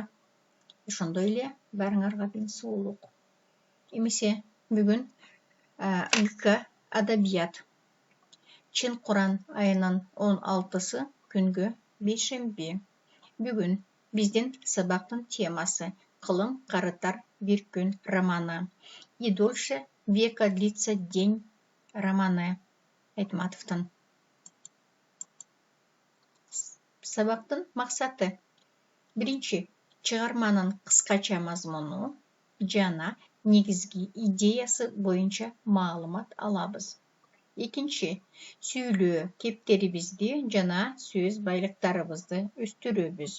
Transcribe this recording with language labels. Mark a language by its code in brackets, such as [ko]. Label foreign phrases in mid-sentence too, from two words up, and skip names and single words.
[ky] Ошондой эле барыңарға ден соолук. Эмесе бүгүн ылка адабият. Чын Куран айынын 16-сы күнгө бейшемби. Бүгүн биздин сабактын темасы Кылым карытар бир күн романы. И дольше века длится день романы Айтматовдун. Сабактын максаты. Биринчи, чыгарманын кыскача мазмуну жана негизги идеясы боюнча маалымат алабыз. Экинчи, сүйлөө кептерибизди жана сөз байлыктарыбызды өстүрөбүз.